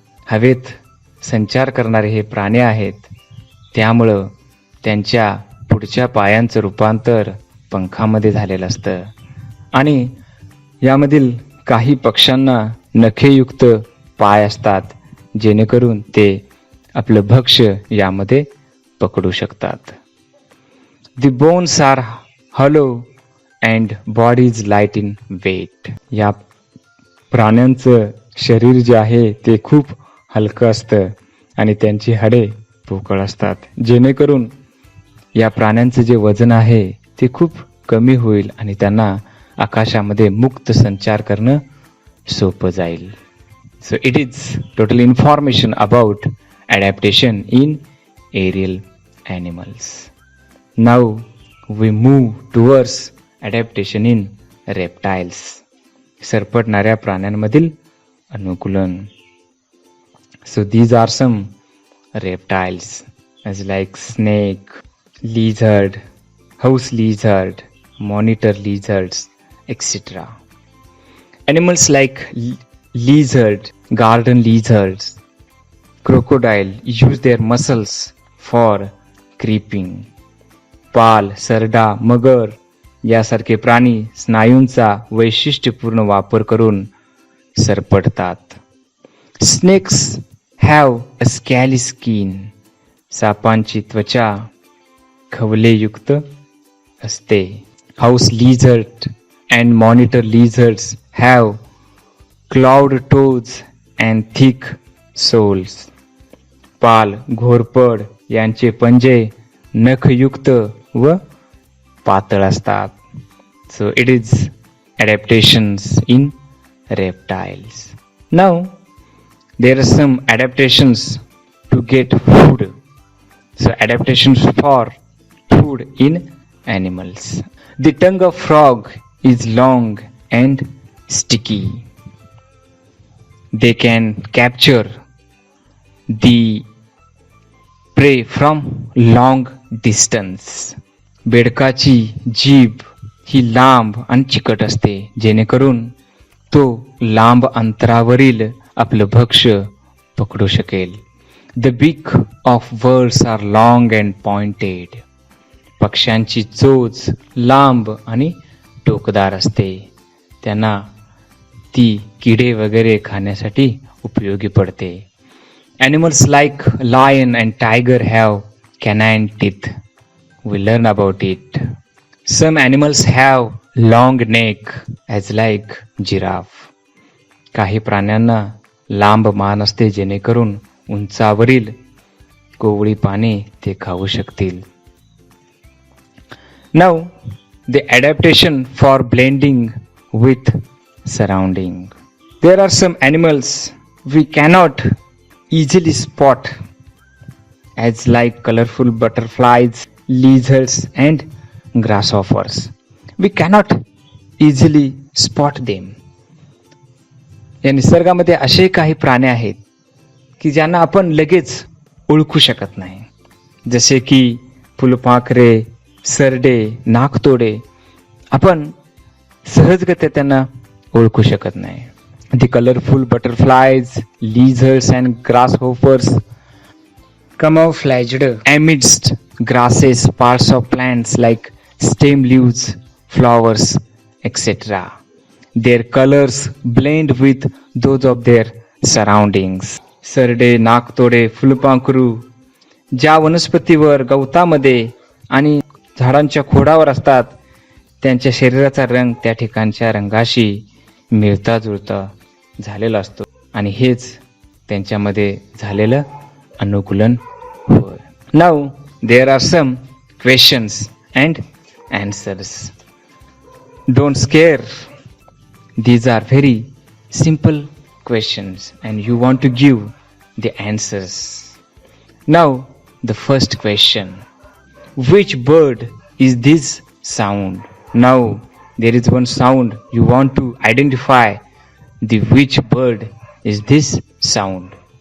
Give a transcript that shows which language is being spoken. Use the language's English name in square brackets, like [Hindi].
[Marathi] हवेत संचार करणारे हे प्राणी आहेत, त्यामुळं त्यांच्या पुढच्या पायांचं रूपांतर पंखामध्ये झालेलं असतं आणि यामधील काही पक्ष्यांना नखेयुक्त पाय असतात, जेणेकरून ते आपलं भक्ष्य यामध्ये पकडू शकतात. [English] The bones are hollow and body is light in weight. [Marathi] या प्राण्यांचं शरीर जे आहे ते खूप हलकं असतं आणि त्यांची हाडे पोकळ असतात, जेणेकरून या प्राण्यांचं जे वजन आहे ते खूप कमी होईल आणि त्यांना आकाशामध्ये मुक्त संचार करणं सोपं जाईल. [English] So it is total information about adaptation in aerial animals. Now we move towards adaptation in reptiles. [Marathi] सरपटणाऱ्या प्राण्यांमधील अनुकूलन. [English] So these are some reptiles as like snake, lizard, house lizard, monitor lizards, etc. Animals like lizard, garden lizards, crocodile use their muscles for creeping. [Marathi] पाल, सरडा, मगर यासारखे प्राणी स्नायूंचा वैशिष्ट्यपूर्ण वापर करून सरपटतात. [English] Snakes have a scaly skin. [Marathi] सापांची त्वचा खवलेयुक्त असते. [English] House lizard and monitor lizards have clawed toes and thick soles. [Marathi] पाल, घोरपड यांचे पंजे नखयुक्त व पातळ असतात. [English] So it is adaptations in reptiles. Now there are some adaptations to get food. So adaptations for food in animals. The tongue of frog is long and sticky. They can capture the prey from long distance. [Marathi] बेडकाची जीभ ही लांब आणि चिकट असते, जेणेकरून तो लांब अंतरावरील आपलं भक्ष्य पकडू शकेल. [English] The beak of birds are long and pointed. [Marathi] पक्ष्यांची चोच लांब आणि टोकदार असते. त्यांना ती किडे वगैरे खाण्यासाठी उपयोगी पडते. [English] Animals like lion and tiger have canine teeth. We learn about it. Some animals have long neck as like giraffe. [Marathi] काही प्राण्यांना लांब मान असते, जेणेकरून उंचावरील कोवळी पाने ते खाऊ शकतील. [English] Now the adaptation for blending with surrounding. There are some animals we cannot easily spot as like colorful butterflies, lizards and grasshoppers. We cannot easily spot them. [Marathi] या निसर्गामध्ये असे काही प्राणी आहेत की ज्यांना आपण लगेच ओळखू शकत नाही, जसे की फुलपाखरे, सरडे, नाकतोडे. आपण सहजगत्या त्यांना ओळखू शकत नाही. [English] The colorful butterflies, lizards and grasshoppers camouflaged amidst grasses, parts of plants like stem leaves, flowers, etc. Their colors blend with those of their surroundings. [Marathi] सरडे, नाकतोडे, फुलपाखरू ज्या वनस्पतीवर, गवतामध्ये आणि झाडांच्या खोडावर असतात, त्यांच्या शरीराचा रंग त्या ठिकाणच्या रंगाशी मिळता जुळता झालेला असतो आणि हेच त्यांच्यामध्ये झालेलं अनुकूलन होय. [English] Now there are some questions and answers. Don't scare. These are very simple questions and you want to give the answers. Now, the first question. Which bird is this sound? Now, there is one sound. You want to identify the which bird is this sound.